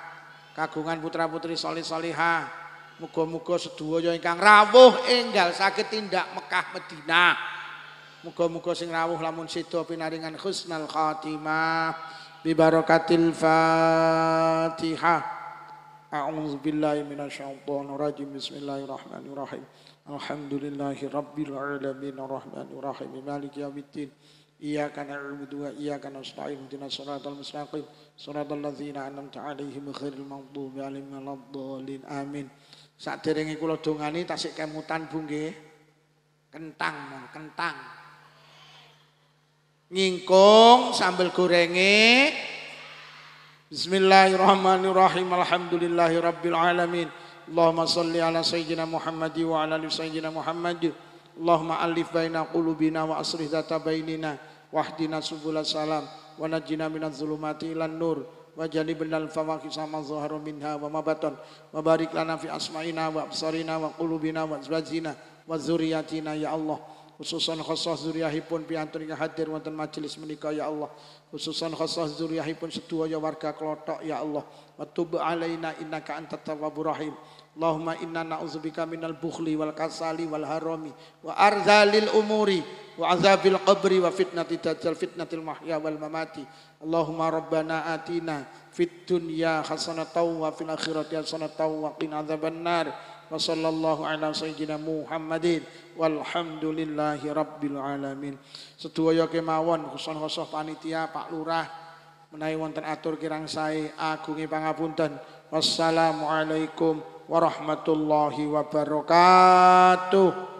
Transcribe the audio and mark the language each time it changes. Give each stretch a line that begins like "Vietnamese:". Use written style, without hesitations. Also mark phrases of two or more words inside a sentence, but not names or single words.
Javanese: Kagungan putra-putri solih-solihah, muga-muga sedaya ingkang rawuh enggal saged tindak Mekah Madinah. Muga-muga sing rawuh lamun seda pinaringan
Arabic: حسن الخاتمة ببركة الفاتحة. أعوذ بالله من الشيطان الرجيم. بسم الله الرحمن الرحيم الحمد لله رب العالمين الرحمن الرحيم مالك يوم الدين. إياك نعبد وإياك نستعين اهدنا الصراط المستقيم صراط الذين أنعمت عليهم غير المغضوب عليهم ولا الضالين آمين.
Javanese: Saderenge kula dongani tasik kemutan Bu nggih. Kentang, kentang. Ngingkung sambel gorenge.
Arabic: بسم الله الرحمن الرحيم الحمد لله رب العالمين. اللهم صل على سيدنا محمد وعلى آل سيدنا محمد wa ala ali sayyidina Muhammad. اللهم ألف بين قلوبنا وأصلح ذات بيننا واهدنا سبل السلام ونجنا من الظلمات إلى النور وجنبنا الفواحش ما ظهر منها وما بطن وبارك لنا في أسماعنا وأبصارنا وقلوبنا وأزواجنا وذرياتنا يا الله. خصوصا خاصة
Javanese: zuriyahipun piantun ingkang hadir wonten majelis menika
Arabic: يا الله. خصوصا خاصة
Javanese: zuriyahipun sedaya warga Klothok
Arabic: يا الله. وتب علينا إنك أنت التواب الرحيم اللهم إنا نعوذ بك من البخل والكسل والهرم وأرذل العمر وعذاب القبر وفتنة الدجال فتنة المحيا والممات. اللهم ربنا آتنا في الدنيا حسنة وفي الآخرة حسنة وقنا عذاب النار. وصلى الله على سيدنا محمد والحمد لله رب العالمين.
Javanese: Sedaya kemawon khusus panitia Pak Lurah menawi wonten atur kirang sae agunge pangapunten.
Arabic: والسلام عليكم ورحمة الله وبركاته.